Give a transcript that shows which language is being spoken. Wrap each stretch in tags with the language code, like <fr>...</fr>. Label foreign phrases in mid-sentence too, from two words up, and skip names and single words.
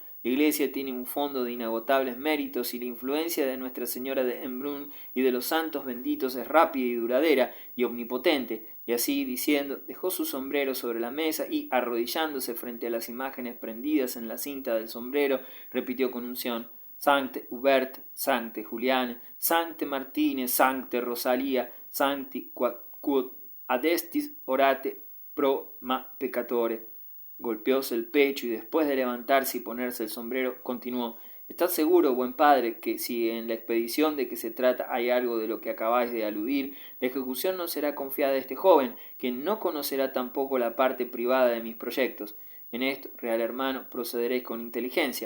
<es>La Iglesia tiene un fondo de inagotables méritos y la influencia de Nuestra Señora de Embrun y de los santos benditos es rápida y duradera y omnipotente. Y así, diciendo, dejó su sombrero sobre la mesa y, arrodillándose frente a las imágenes prendidas en la cinta del sombrero, repitió con unción:</es> <la>Sancte Hubert, Sancte Juliane, Sancte Martine, Sancte Rosalia, Sancti quod adestis orate pro ma peccatore.</la> <es>Golpeóse el pecho y después de levantarse y ponerse el sombrero, continuó: Estad seguro, buen padre, que si en la expedición de que se trata hay algo de lo que acabáis de aludir, la ejecución no será confiada a este joven, quien no conocerá tampoco la parte privada de mis proyectos. En esto, real hermano, procederéis con inteligencia.</es>